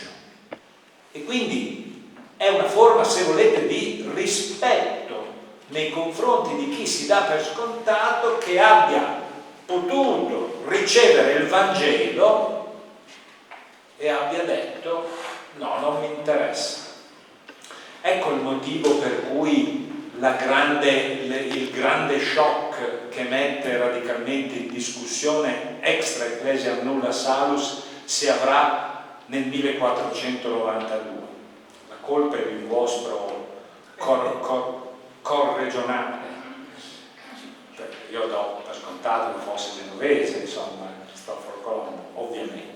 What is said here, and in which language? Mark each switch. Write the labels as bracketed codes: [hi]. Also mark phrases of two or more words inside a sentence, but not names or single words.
[it] E quindi è una forma, se volete, di rispetto nei confronti di chi si dà per scontato che abbia potuto ricevere il Vangelo e abbia detto no, non mi interessa. Ecco il motivo per cui il grande shock che mette radicalmente in discussione [la] extra ecclesiam nulla salus [it] si avrà nel 1492. La colpa è il vostro corregionale. Io do per scontato che fosse genovese, insomma, Cristoforo Colombo, ovviamente.